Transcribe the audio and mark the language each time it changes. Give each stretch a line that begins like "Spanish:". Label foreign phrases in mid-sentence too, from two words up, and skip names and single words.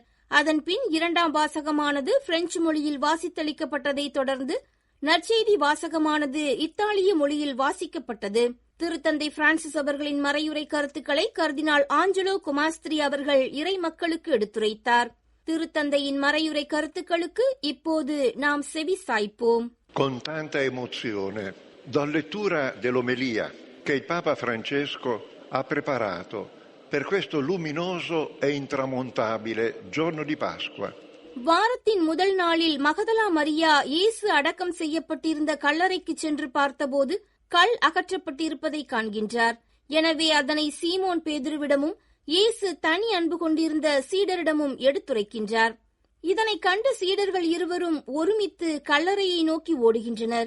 Tamil: அதன்பின் இரண்டாம் வாசகமானது பிரெஞ்சு மொழியில் வாசித்தளிக்கப்பட்டதைத் தொடர்ந்து நற்செய்தி வாசகமானது இத்தாலிய மொழியில் வாசிக்கப்பட்டது. திருத்தந்தை பிரான்சிஸ் அவர்களின் மறையுரை கருத்துக்களை கர்தினால் ஆஞ்சலோ குமாஸ்திரி அவர்கள் இறை மக்களுக்கு எடுத்துரைத்தார். திருத்தந்தையின் மறையுரை கருத்துக்களுக்கு இப்போது நாம் செவி சாய்ப்போம்.
Italian: Con tanta emozione do lettura dell'omelia che il Papa Francesco ha preparato per questo luminoso e intramontabile giorno di Pasqua.
Tamil: வாரத்தின் முதல் நாளில் மகதலா மரியா இயேசு அடக்கம் செய்யப்பட்டிருந்த கல்லறைக்கு சென்று பார்த்தபோது கல் அகற்றப்பட்டிருப்பதை காண்கின்றார். எனவே அதனை சீமோன் பேதுருவிடமும் இயேசு தனி அன்பு கொண்டிருந்த சீடரிடமும் எடுத்துரைக்கின்றார். இதனை கண்ட சீடர்கள் இருவரும் ஒருமித்து கல்லறையை நோக்கி ஓடுகின்றனர்.